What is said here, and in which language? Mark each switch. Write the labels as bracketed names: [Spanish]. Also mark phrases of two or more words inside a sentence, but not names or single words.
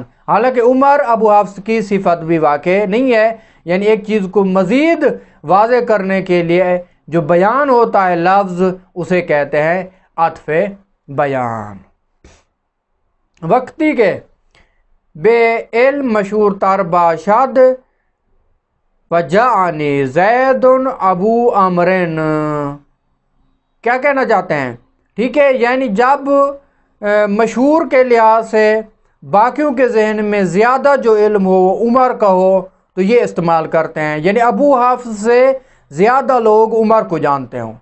[Urdu] حالانکہ عمر ابو حفص کی صفت بھی واقع نہیں ہے، یعنی ایک چیز کو مزید واضح کرنے کے لیے جو بیان ہوتا ہے لفظ اسے کہتے ہیں عطف بیان۔ [Persian] وقتی کے بے علم مشہور تر باشد [Arabic] وجاءنی زید ابو عمرن، [Urdu] کیا کہنا چاہتے ہیں؟ ٹھیک ہے، یعنی جب مشہور کے لحاظ سے باقیوں کے ذہن میں زیادہ جو علم ہو وہ عمر کا ہو تو یہ استعمال کرتے ہیں، یعنی ابو حفص سے زیادہ لوگ عمر کو جانتے ہوں۔